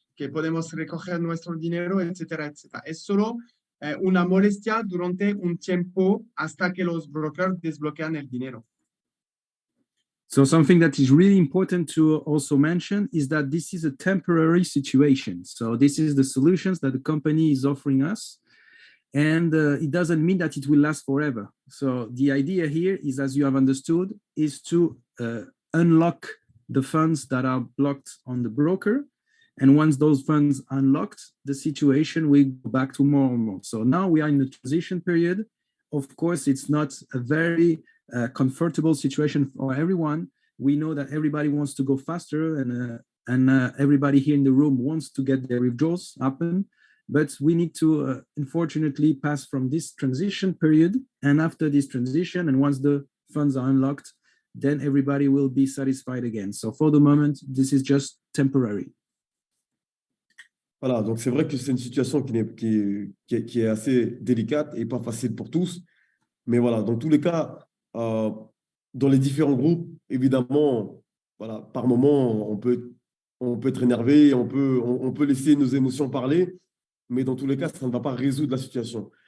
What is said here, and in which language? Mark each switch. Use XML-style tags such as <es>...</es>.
<es>Que podemos recoger nuestro dinero, etcétera, etcétera. Es solo una molestia durante un tiempo hasta que los brokers desbloquean el dinero.</es> <en>So something that is really important to also mention is that this is a temporary situation. So this is the solutions that the company is offering us. And it doesn't mean that it will last forever. So the idea here is, as you have understood, is to unlock the funds that are blocked on the broker. And once those funds unlocked, the situation will go back to normal. So now we are in the transition period. Of course, it's not a very comfortable situation for everyone. We know that everybody wants to go faster, and everybody here in the room wants to get their withdrawals happen. But we need to, unfortunately, pass from this transition period. And after this transition, and once the funds are unlocked, then everybody will be satisfied again. So for the moment, this is just temporary.</en> <fr>Voilà, donc c'est vrai que c'est une situation qui est assez délicate et pas facile pour tous. Mais voilà, dans tous les cas, dans les différents groupes, évidemment, voilà, par moment, on peut être énervé, on peut laisser nos émotions parler, mais dans tous les cas, ça ne va pas résoudre la situation.</fr>